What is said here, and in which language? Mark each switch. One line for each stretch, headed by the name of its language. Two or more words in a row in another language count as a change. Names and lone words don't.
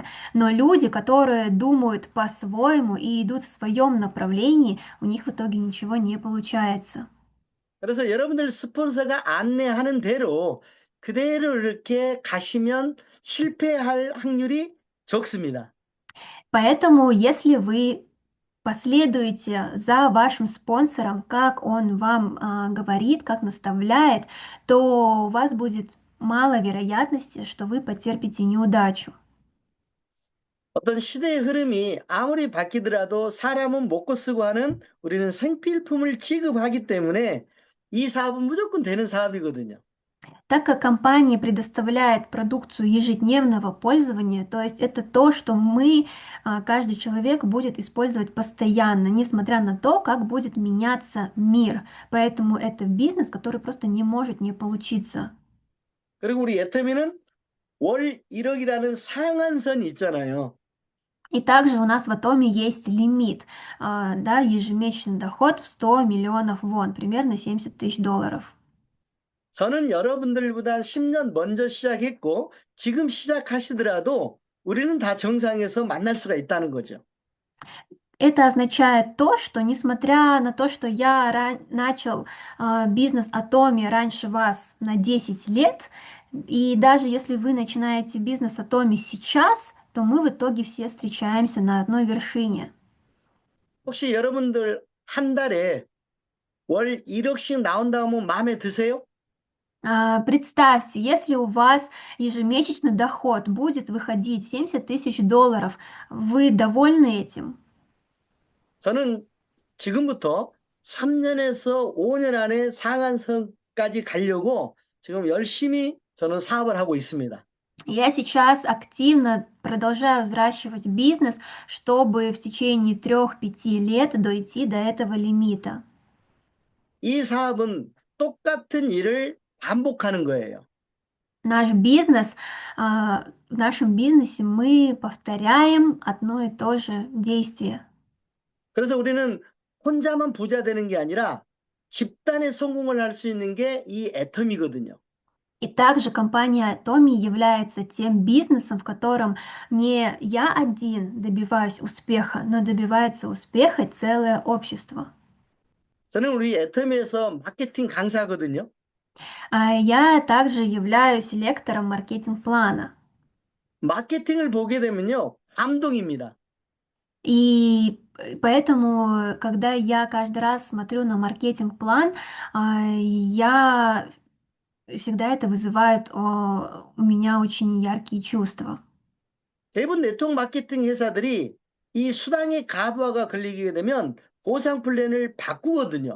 Russian: Но люди, которые думают по-своему и идут в своем направлении, у них в итоге ничего не получается.
Korean: 그래서 여러분들 스폰서가 안내하는 대로 그대로 이렇게 가시면 실패할 확률이 적습니다.
Russian: Поэтому, если вы последуете за вашим спонсором, как он вам говорит, как наставляет, то у вас будет мало вероятности, что вы потерпите неудачу.
Korean: 어떤 시대의 흐름이 아무리 바뀌더라도 사람은 먹고 쓰고 하는 우리는 생필품을 취급하기 때문에 이 사업은 무조건 되는 사업이거든요.
Russian: Так как компания предоставляет продукцию ежедневного пользования, то есть это то, что каждый человек будет использовать постоянно, несмотря на то, как будет меняться мир. Поэтому это бизнес, который просто не может не получиться.
Korean: 그리고 우리 애터미는 월 1억이라는 상한선이 있잖아요.
Russian: И также у нас в Атоме есть лимит, да, ежемесячный доход в 100 миллионов вон, примерно 70 тысяч долларов.
Korean: 저는 여러분들보다 10년 먼저 시작했고 지금 시작하시더라도 우리는 다 정상에서 만날 수가 있다는 거죠.
Russian: Это означает то, что несмотря на то, что я начал бизнес Атоми раньше вас на 10 лет, и даже если вы начинаете бизнес Атоми сейчас, то мы в итоге все встречаемся на одной вершине.
Korean: 혹시 여러분들 한 달에 월 1억씩 나온다면 마음에 드세요?
Russian: Представьте, если у вас ежемесячный доход будет выходить 70 тысяч долларов, вы довольны этим?
Korean: 저는 지금부터 3년에서 5년 안에 상한선까지 가려고 지금 열심히 저는 사업을 하고 있습니다.
Russian: Я сейчас активно продолжаю взращивать бизнес, чтобы в течение 3-5 лет дойти до этого лимита.
Korean: 이 사업은 똑같은 일을 반복하는 거예요.
Russian: Наш бизнес, в нашем бизнесе мы повторяем одно и то же действие.
Korean: 그래서 우리는 혼자만 부자 되는 게 아니라 집단의 성공을 할 수 있는 게 이 애텀이거든요.
Russian: И также компания Tomy является тем бизнесом, в котором не я один добиваюсь успеха, но добивается успеха целое общество.
Korean: 저는 우리 애텀에서 마케팅 강사거든요.
Russian: Я также являюсь лектором маркетинг-плана.
Korean: 마케팅을 보게 되면요, 감동입니다.
Russian: Поэтому, когда я каждый раз смотрю на маркетинг-план, я всегда это вызывает у меня очень яркие чувства.
Korean: 대부분 네트워크 마케팅 회사들이 이 수당의 가부화가 걸리게 되면 보상 플랜을 바꾸거든요.